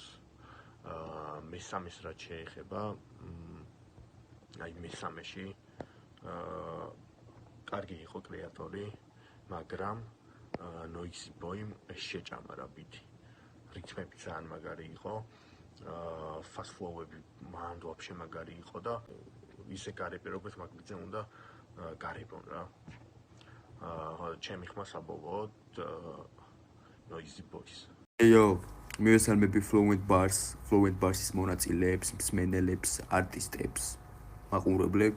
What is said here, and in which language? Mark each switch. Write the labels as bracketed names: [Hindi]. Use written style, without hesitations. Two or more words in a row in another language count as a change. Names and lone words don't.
[Georgian] მესამეს რაც შეეხება, აი მესამეში კარგი იყო კრეატორი, მაგრამ Noisy Boy-მ შეჭამა რა ბიტი. რითმები ძალიან მაგარი იყო, [English] fast flow- [Georgian] ები მანდ ვაფშე მაგარი იყო და ისე გარები როგორც მაგბიძე უნდა გარებონ რა. ჩემი ხმა საბოლოოდ Noisy Boys. Yo, მივესალმები Fluent Bars-ის მონაწილეებს, მსმენელებს, არტისტებს, მაყურებლებს.